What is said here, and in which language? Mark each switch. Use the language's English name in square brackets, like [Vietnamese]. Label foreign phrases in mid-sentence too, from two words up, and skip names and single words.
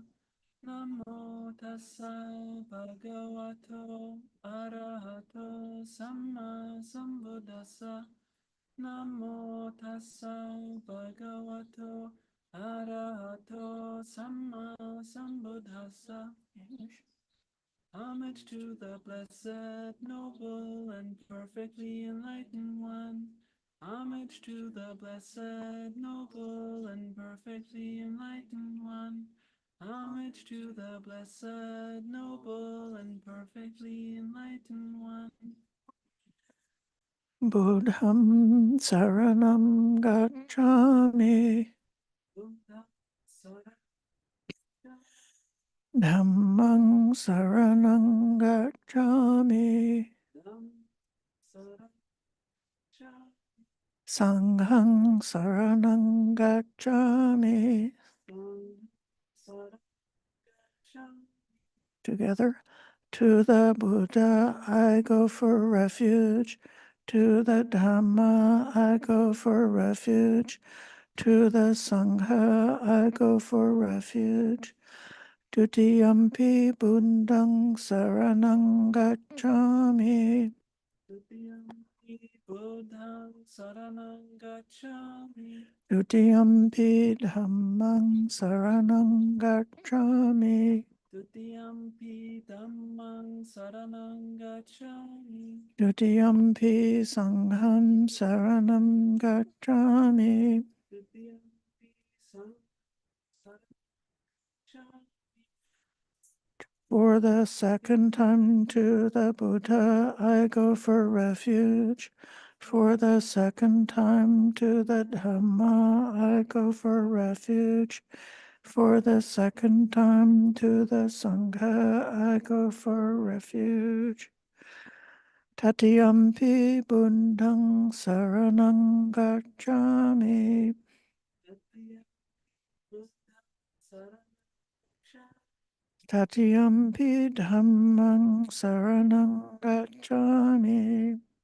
[Pali] Namo Tassa Bhagavato Arahato Samma Sambuddhassa. Namo Tassa Bhagavato Arahato Samma Sambuddhassa. [English] Homage to the blessed, noble, and perfectly enlightened one. Homage to the blessed, noble, and perfectly enlightened one. Homage to the blessed, noble, and perfectly enlightened one. [Pali] Buddham Saranam Gacchami. Buddha Sara Dhammang Saranam Gacchami. Dham Sara Cha Sanghang Saranam Gacchami. Sara Cha. [English] Together. To the Buddha I go for refuge. To the Dhamma I go for refuge. To the Sangha I go for refuge. [Pali] Dutiyampi Buddhang Saranang Gacchami. Dutiyampi Buddhang Saranang Gacchami. Dutiyampi Dhammang Saranang Gacchami. Dutiyampi Dhammang Saranang Gacchami. Dutiyampi Sangham Saranam Gacchami. Dutiyampi Saranang Gacchami. [English] For the second time to the Buddha I go for refuge. For the second time to the Dhamma I go for refuge. For the second time to the Sangha I go for refuge. [Pali] Tatiyampi Buddhang Saranang Gacchami. Dutiyampi Buddhang Saranang Gacchami. Tatiyampi Dhammang Saranang Gacchami.